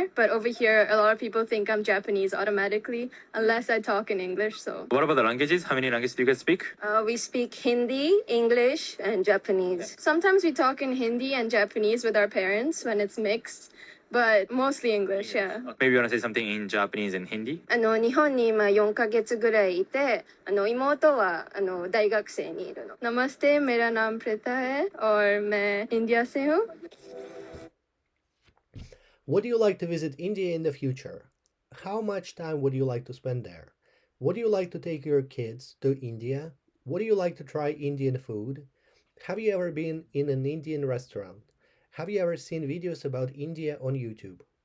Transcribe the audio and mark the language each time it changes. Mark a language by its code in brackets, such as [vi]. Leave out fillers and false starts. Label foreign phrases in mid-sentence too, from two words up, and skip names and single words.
[en] But over here, a lot of people think I'm Japanese automatically, unless I talk in English. So What about the languages? How many languages do you guys speak? we speak Hindi, English, and Japanese. Sometimes we talk in Hindi and Japanese with our parents when it's mixed, but mostly English, yeah. Maybe you want to say something in Japanese and Hindi? [ja] 日本に今4ヶ月ぐらいいて、妹は大学生にいるの。 [hi] Namaste, मेरा नाम प्रीता है और मैं इंडिया से हूँ. [en] Would you like to visit India in the future? How much time would you like to spend there? Would you like to take your kids to India? Would you like to try Indian food? Have you ever been in an Indian restaurant? Have you ever seen videos about India on YouTube?